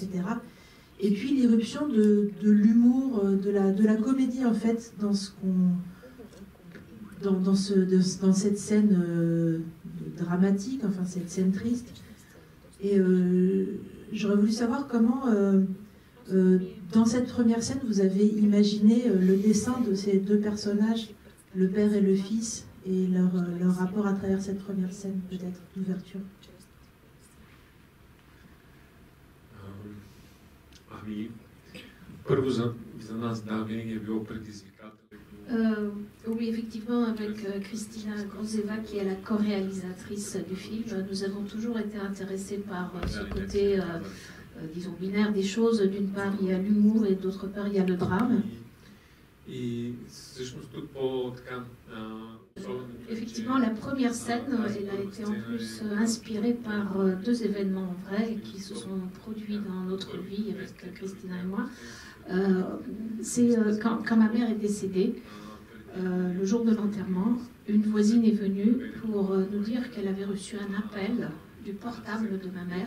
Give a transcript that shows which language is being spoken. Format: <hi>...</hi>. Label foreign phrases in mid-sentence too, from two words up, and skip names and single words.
<fr>Et puis l'irruption de l'humour, de la comédie en fait dans ce qu'on, dans cette scène dramatique, enfin cette scène triste. Et j'aurais voulu savoir comment dans cette première scène vous avez imaginé le dessin de ces deux personnages, le père et le fils, et leur rapport à travers cette première scène, peut-être, d'ouverture.</fr> <bg>Първо за нас, да, винаги е било предизвикателно.</bg> <fr>Oui, effectivement, avec Kristina Grozeva, qui est la co-réalisatrice du film, nous avons toujours été intéressés par ce côté, disons, binaire des choses. D'une part, il y a l'humour et d'autre part, il y a le drame.</fr> <bg>И всъщност тук по-така...</bg> <fr>Effectivement, la première scène, elle a été en plus inspirée par deux événements vrais qui se sont produits dans notre vie avec Christina et moi. C'est quand ma mère est décédée, le jour de l'enterrement, une voisine est venue pour nous dire qu'elle avait reçu un appel du portable de ma mère.</fr>